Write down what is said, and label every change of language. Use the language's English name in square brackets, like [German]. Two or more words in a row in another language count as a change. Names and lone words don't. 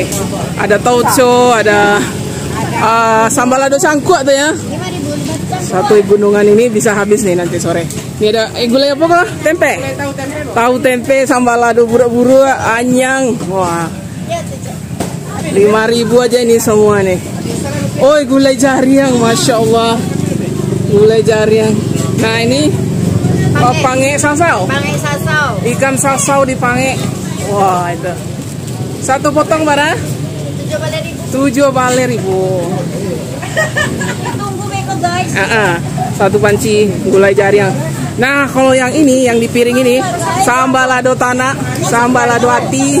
[Indonesian] Ada tauco, ada sambal lado cangkuk tuh ya. 5.000. Satu gunungan ini bisa habis nih nanti sore. Ini ada gulai apa kah? Tempe. Tahu tempe, sambal lado buru-buru, anyang. Wah. 5.000 aja ini semua nih. Oh, gulai jariang, masya Allah. Gulai jariang. Nah ini pange sasau. Pange sasau. Ikan sasau dipange. Wah itu. Satu potong berapa? [Minangkabau] 7 bale ribu. Tunggu beko guys. [Indonesian] Satu panci gulai jariang. Nah, kalau yang ini, yang di piring ini, sambal lado tanah, sambal lado hati.